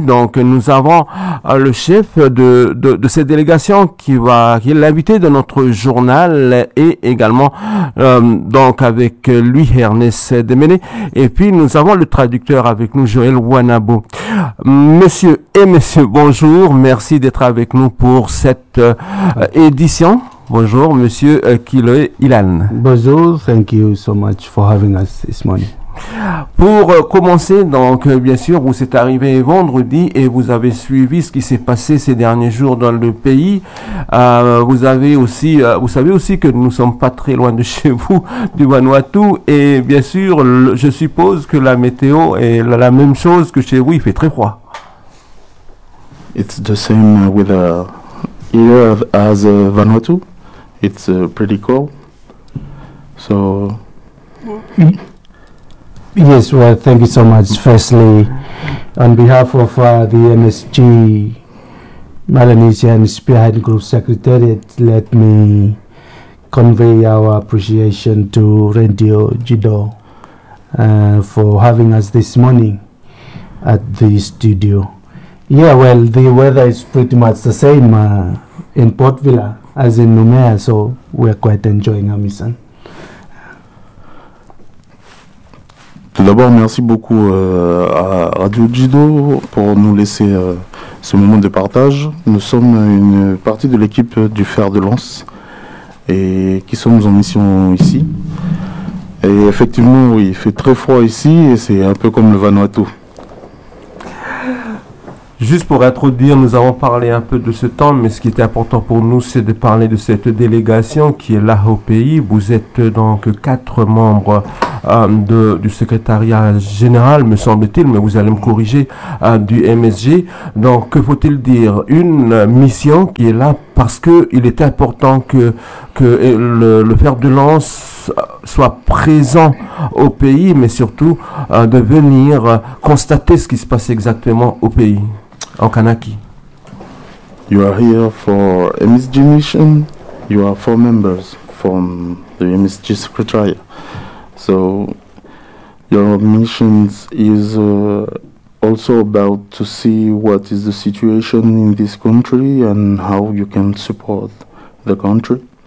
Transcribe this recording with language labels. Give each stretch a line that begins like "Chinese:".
French: Donc nous avons le chef de cette délégation qui est l'invité de notre journal, et également donc avec lui Ernest Demene, et puis nous avons le traducteur avec nous, Joël Wanabo. Monsieur et monsieur, bonjour, merci d'être avec nous pour cette édition. Bonjour monsieur Kiloé Ilan.
English: Bonjour, thank you so much for having us this morning.
French: Pour commencer, donc, bien sûr, vous êtes arrivé vendredi et vous avez suivi ce qui s'est passé ces derniers jours dans le pays. Vous savez aussi que nous ne sommes pas très loin de chez vous, du Vanuatu. Et bien sûr, je suppose que la météo est la même chose que chez vous. Il fait très froid.
English: It's the same with here as Vanuatu. It's pretty cold. So. Yes, well, thank you so much. Firstly, on behalf of the MSG Melanesian Spearhead Group Secretariat, let me convey our appreciation to Radio Jido for having us this morning at the studio. Yeah, well, the weather is pretty much the same in Port Vila as in Noumea, so we're quite enjoying Amisan.
French: Tout d'abord, merci beaucoup à Radio Jido pour nous laisser ce moment de partage. Nous sommes une partie de l'équipe du Fer de Lance et qui sommes en mission ici. Et effectivement, oui, il fait très froid ici et c'est un peu comme le Vanuatu. Juste pour introduire, nous avons parlé un peu de ce temps, mais ce qui était important pour nous, c'est de parler de cette délégation qui est là au pays. Vous êtes donc quatre membres du secrétariat général, me semble-t-il, mais vous allez me corriger, du MSG. Donc, que faut-il dire? Une mission qui est là parce que il est important que le Fer de Lance soit présent au pays, mais surtout de venir constater ce qui se passe exactement au pays. En Kanaky.
English: You are here for MSG mission. You are four members from the MSG secretariat. So your mission is also about to see what is the situation in this country and how you can support the country.